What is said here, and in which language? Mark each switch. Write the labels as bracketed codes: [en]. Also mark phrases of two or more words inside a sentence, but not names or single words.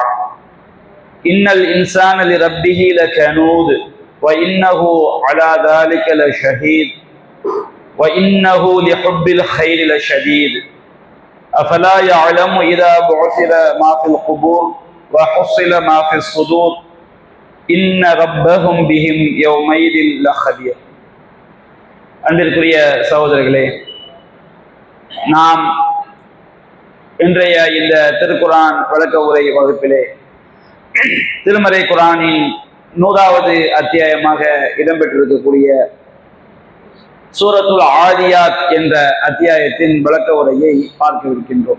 [ar] إن الإنسان لربه لكنود وإنه على ذلك لشهيد وإنه لحب الخير لشديد. أفلا يعلم إذا بعثر ما في القبور وحصل ما في الصدور إن ربهم بهم يومئذ لخبير. [ta] அன்பிற்குரிய சகோதரர்களே, நாம் இன்றைய இந்த திருக்குரான் விளக்க உரை வகுப்பிலே திருமறை குரானின் 100வது அத்தியாயமாக இடம்பெற்றிருக்கக்கூடிய சூரத்துல் ஆதியாத் என்ற அத்தியாயத்தின் விளக்க உரையை பார்க்கவிருக்கின்றோம்.